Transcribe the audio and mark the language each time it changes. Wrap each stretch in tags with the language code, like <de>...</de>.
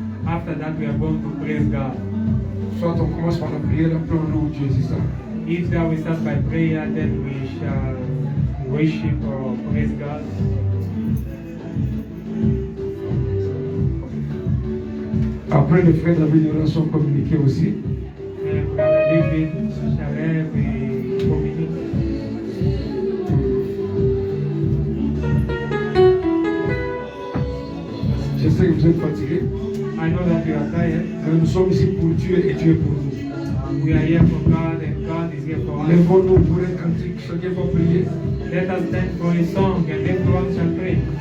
<en>After that, we are going to praise God.</en> <fr>Soit on commence par la prière, après on loue Dieu, c'est ça.</fr> <en>Either we start by prayer, then we shall worship or praise God.</en> <fr>Après, le frère David aura son communiqué aussi.</fr> <en>And Brother David shall have a communion.</en> <fr>Je sais que vous êtes fatigués,</fr> <en>I know that you are tired.</en> <fr>mais nous sommes ici pour Dieu et Dieu pour nous.</fr> <en>We are here for God and God is here for us.</en> <fr>Lèvons-nous pour un cantique, chacun va prier.</fr> <en>Let us stand for a song and everyone shall pray.</en>